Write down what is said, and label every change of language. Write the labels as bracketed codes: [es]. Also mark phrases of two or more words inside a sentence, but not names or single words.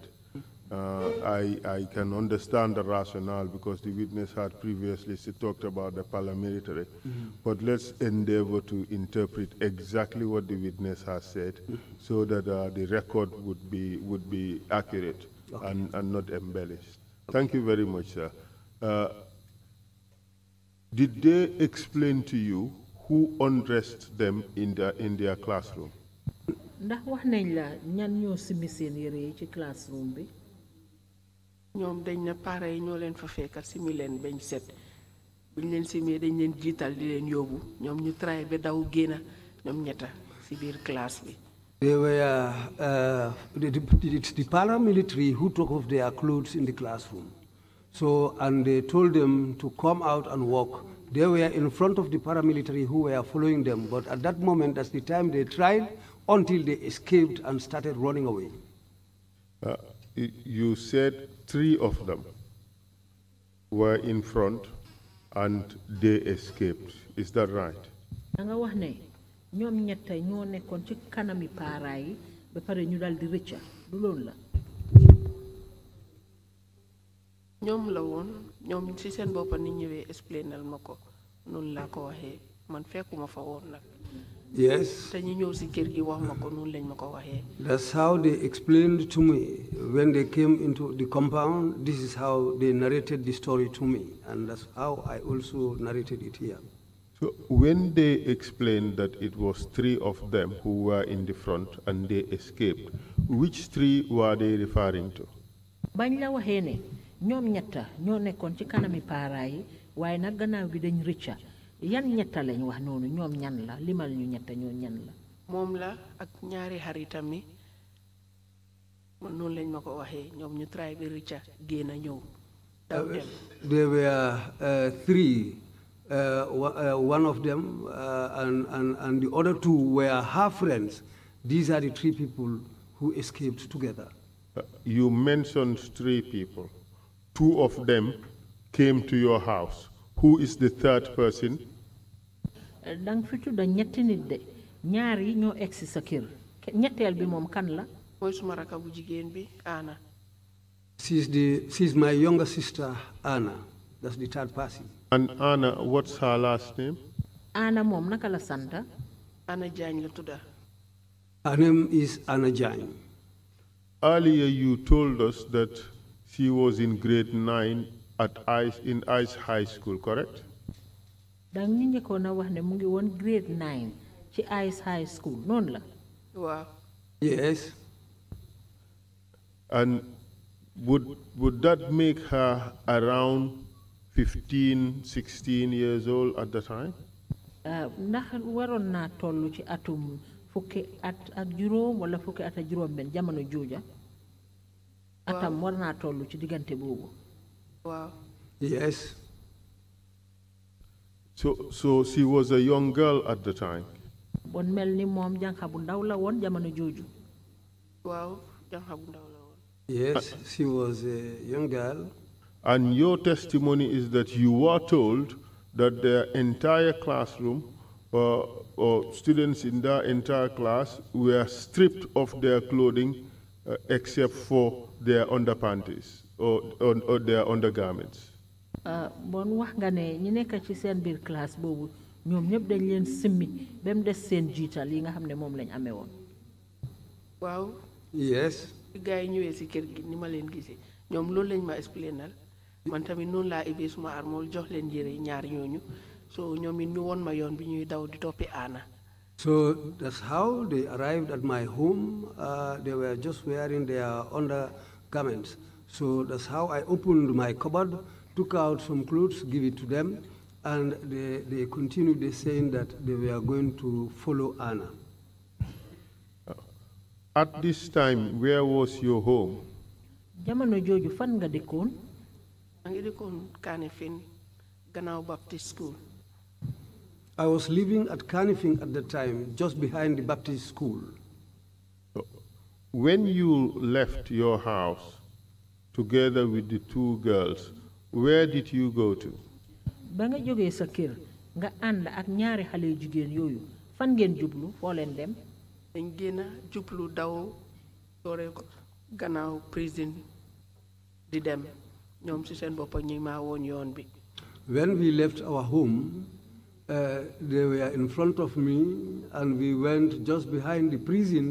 [en] I can understand the rationale because the witness had previously talked about the paramilitary, but let's endeavor to interpret exactly what the witness has said so that the record would be accurate and not embellished. Thank you very much, sir. Did they explain to you who undressed them in their classroom? [wo] ndax wax nañ la ñan ñoo simi seen yére yi ci classroom bi. ñoom dañ na pare yi ñoo leen fa fekkal simi leen bañ set buñ leen simee dañ leen jiital di leen yóbbu ñoom ñu try ba daw génna ñoom ñetta si biir classe bi. [en] They were the paramilitary who took off their clothes in the classroom. So, and they told them to come out and walk. They were in front of the paramilitary who were following them, but at that moment, that's the time they tried until they escaped and started running away. You said 3 of them were in front and they escaped. Is that right? [wo] nga wax ne ñoom ñetta ñoo nekkoon ci kanami paara yi ba pare ñu dal di rëcca du loolu la. ñoom la woon ñoom ci seen boppa ni ñëwee explainal ma ko noonu laa ko waxee man fekkuma fa woon nag. [en] Yes. [wo] te ñu ñëw si kër gi wax ma ko noonu lañ ma ko waxee. [en] That's how they explained to me when they came into the compound. This is how they narrated the story to me, and that's how I also narrated it here. So when they explained that it was 3 of them who were in the front and they escaped, which 3 were they referring to? [wo] bañ la waxee ne ñoom ñetta ñoo nekkoon ci kanami paara yi waaye nag gannaaw bi dañ rëcca yan ñetta lañ wax noonu ñoom ñan la limal ñu ñetta ñoo ñan la. moom la ak ñaari xaritam mi man noonu lañ ma ko waxee ñoom ñu try bi rëcca génn ñëw daw dem. [en] There were 3. One of them and the other 2 were her friends. These are the 3 people who escaped together. You mentioned 3 people. 2 of them came to your house. Who is the 3rd person? [wo] dang fi tudda ñetti nit de ñaar yi ñoo egsi sa kër ñetteel bi moom kan la. mooy suma raka bu jigéen bi Anna. [en] She's my younger sister Anna. That's the third person. And Anna, what's her last name? [wo] Anna moom naka la santa. Anna Jaañ la tudda. [en] Her name is Anna Jane. Earlier you told us that she was in grade 9 at in Ice High School, correct? [wo] dang ñu njëkkoon a wax ne mu ngi woon grade 9 ci Ice High School noonu la. Waaw. [en] Yes. And would that make her around 15, 16 years old at the time? [wo] ndax waroon naa toll ci atum fukki at ak juróom wala fukki at ak juróom benn jamono jooja. atam war naa toll ci diggante boobu. Waaw. [en] Yes. So she was a young girl at the time. [wo] bon mel ni moom jànqa bu ndaw la woon jamono jooju. Waaw, jànqa bu ndaw la woon. [en] Yes, she was a young girl. And your testimony is that you were told that the entire classroom or students in the entire class were stripped of their clothing except for their underpanties or their undergarments. [wo] bon wax nga ne ñi nekk ci seen biir classe boobu ñoom ñëpp dañ leen simmi ba mu des seen jiital yi nga xam ne moom lañ amee woon. Waaw. [en] Yes. [wo] Gars yi ñëwee si kër gi ni ma leen gisee ñoom loolu lañ ma explainal man tamit noonu laa ibee suma armool jox leen yére ñaar ñooñu so ñoom it ñu won ma yoon bi ñuy daw di toppi Anna. [en] So that's how they arrived at my home. They were just wearing their undergarments. So that's how I opened my cupboard, took out some clothes, give it to them, and they continued saying that they were going to follow Anna. At this time, where was your home? [wo] jamono jooju fan nga dëkkoon. maa ngi dëkkoon Kanifing gannaaw Baptist School. [en] I was living at Kanifing at the time, just behind the Baptist school. When you left your house together with the two girls, where did you go to? [wo] ba nga jógee sa kër nga ànd ak ñaari xale jigéen yooyu fan ngeen jublu foo leen dem. dañ génn jublu daw doore ko gannaaw prison di dem ñoom si seen bopp ñi maa woon yoon bi. [en] When we left our home, they were in front of me, and we went just behind the prison.